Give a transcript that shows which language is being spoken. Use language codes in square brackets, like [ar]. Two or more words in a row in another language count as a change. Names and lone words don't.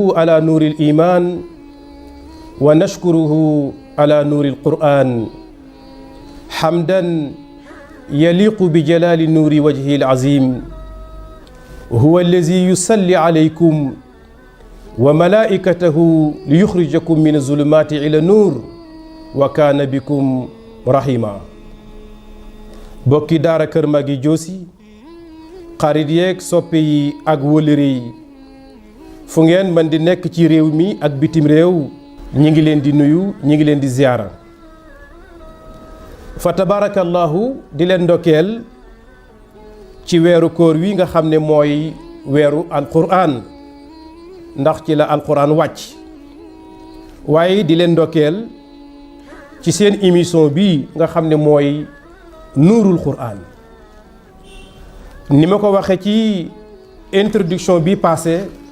[ar] على نور الإيمان ونشكره على نور القرآن حمدا يليق بجلال نور وجهه العظيم هو الذي يصلي عليكم وملائكته ليخرجكم من الظلمات إلى النور وكان بكم رحيما [wo] bokki daara Kër Magui Diossi xarit yeeg soppe yi ak wëllëre yi fu ngeen man di nekk ci réew mi ak bitim réew ñi ngi leen di nuyu ñi ngi leen di ziyaara [ar] فتبارك الله [wo] di leen ndokkeel ci weeru koor wi nga xam ne mooy weeru alquran ndax ci la alquran wàcc waaye di leen ndokkeel ci seen émission bi nga xam ne mooy nuurul quran ni ma ko waxe ci introduction bi passé